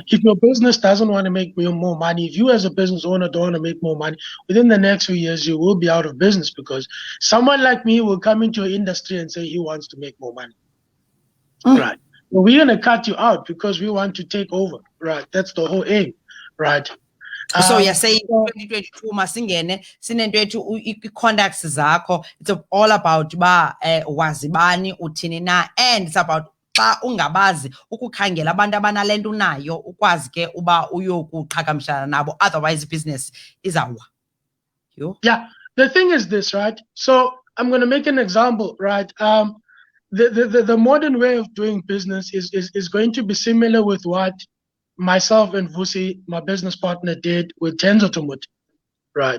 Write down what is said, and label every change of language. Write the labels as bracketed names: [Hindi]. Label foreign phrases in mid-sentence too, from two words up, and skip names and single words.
[English] If your business doesn't want to make more money, if you as a business owner don't want to make more money, within the next few years you will be out of business, because someone like me will come into your industry and say he wants to make more money. Right. Well, we're going to cut you out because we want to take over. Right. That's the whole aim. Right. So you're saying [Xhosa] 2022 masingene sinento ethu i-contacts zakho, [English] it's all about [Xhosa] ba wazibani uthini na, [English] and it's about [Xhosa] xa ungabazi ukukhangela abantu abanalento unayo ukwazi ke uba uyokuqhagamshana nabo, [English] otherwise business izawa. Yeah, the thing is this, right? So I'm going to make an example, right? The modern way of doing business is going to be similar with what myself and Vusi, my business partner, did with Tenzo Automotive, right?